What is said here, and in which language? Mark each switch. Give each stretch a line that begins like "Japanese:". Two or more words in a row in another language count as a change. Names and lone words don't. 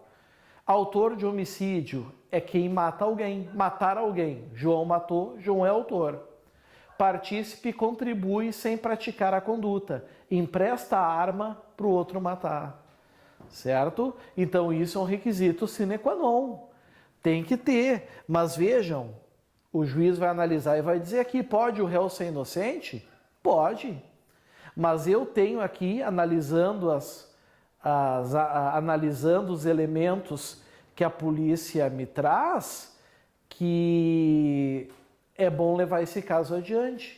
Portuguese: Autor de homicídio é quem mata alguém, matar alguém. João matou, João é autor. Partícipe contribui sem praticar a conduta, empresta a arma para o outro matar. Certo? Então isso é um requisito
Latin: sine qua non.
Portuguese: Tem que ter, mas vejam, o juiz vai analisar e vai dizer aqui, pode o réu ser inocente? Pode. Mas eu tenho aqui, analisando analisando os elementos que a polícia me traz, que é bom levar esse caso adiante.